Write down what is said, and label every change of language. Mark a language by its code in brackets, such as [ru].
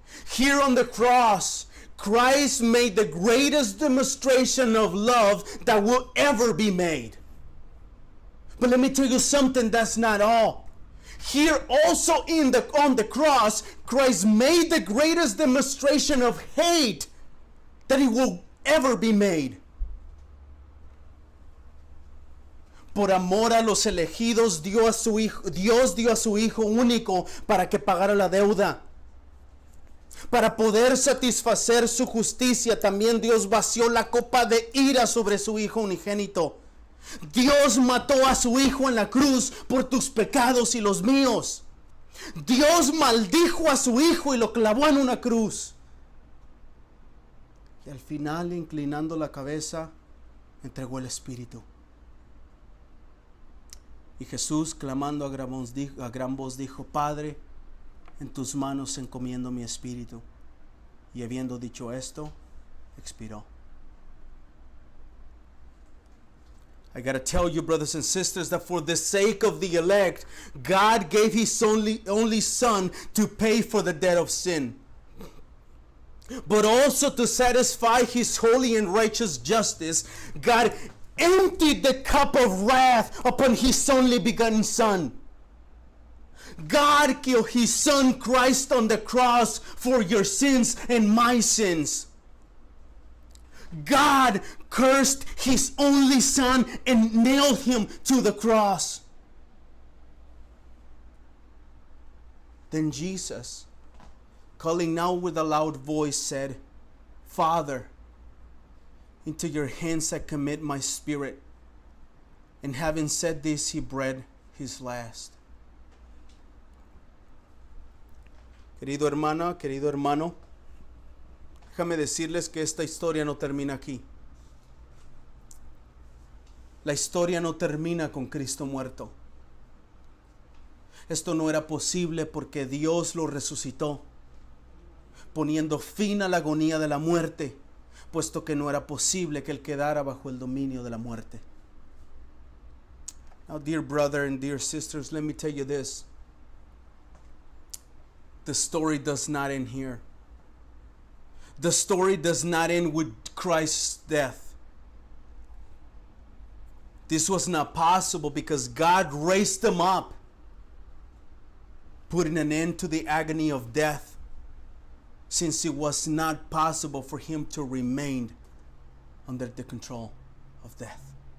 [en] Here on the cross, Christ made the greatest demonstration of love that will ever be made. But let me tell you something, that's not all. Here also on the cross, Christ made the greatest demonstration of hate that it will ever be made. [es] Por amor a los elegidos, Dios dio a su Hijo único para que pagara la deuda. Para poder satisfacer su justicia, también Dios vació la copa de ira sobre su Hijo unigénito. Dios mató a su Hijo en la cruz por tus pecados y los míos. Dios maldijo a su Hijo y lo clavó en una cruz. Y al final, inclinando la cabeza, entregó el Espíritu. Y Jesús, clamando a gran voz, dijo, Padre, en tus manos encomiendo mi espíritu. Y habiendo dicho esto, expiró. [en] I got to tell you, brothers and sisters, that for the sake of the elect, God gave his only Son to pay for the debt of sin. But also to satisfy his holy and righteous justice, God emptied the cup of wrath upon his only begotten Son. God killed his Son Christ on the cross for your sins and my sins. God cursed his only Son and nailed him to the cross. Then Jesus, calling now with a loud voice, said, Father, into your hands I commit my spirit. And having said this, he breathed his last. [es] Querido hermana, querido hermano, déjame decirles que esta historia no termina aquí. La historia no termina con Cristo muerto. Esto no era posible porque Dios lo resucitó, poniendo fin a la agonía de la muerte, puesto que no era posible que él quedara bajo el dominio de la muerte. [en] Now, dear brother and dear sisters, let me tell you this. The story does not end here. The story does not end with Christ's death. This was not possible because God raised him up, putting an end to the agony of death, since it was not possible for him to remain under the control of death.